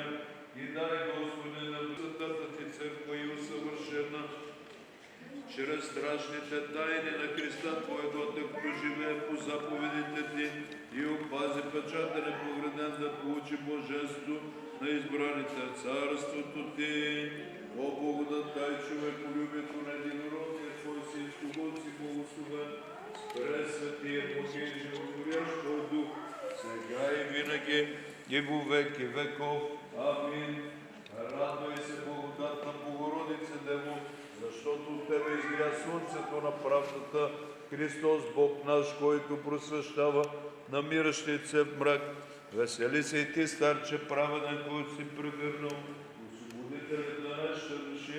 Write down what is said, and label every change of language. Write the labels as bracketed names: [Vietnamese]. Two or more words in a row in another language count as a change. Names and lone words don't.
[Bulgarian] И дай, Господи, на Святата Ти църква и усъвършена, чрез страшните тайни на Христа Твоего да проживее по заповедите Ти и опази печата неповреден да получи Божество на избраните царството Ти. О благодатай човеколюбието на единородния Твой Син, с когото си благословен, с пресветия Бог и животворящ Дух, сега и винаги и [Church Slavic] во веки веков. [Bulgarian] Амин. Радвай се, благодатна Богородице, Дево, защото от Тебе изгря слънцето на правдата, Христос Бог наш, който просвещава намиращите се в мрак. Весели се и Ти, старче праведен, който си прегърнал, освободителят на нашите души.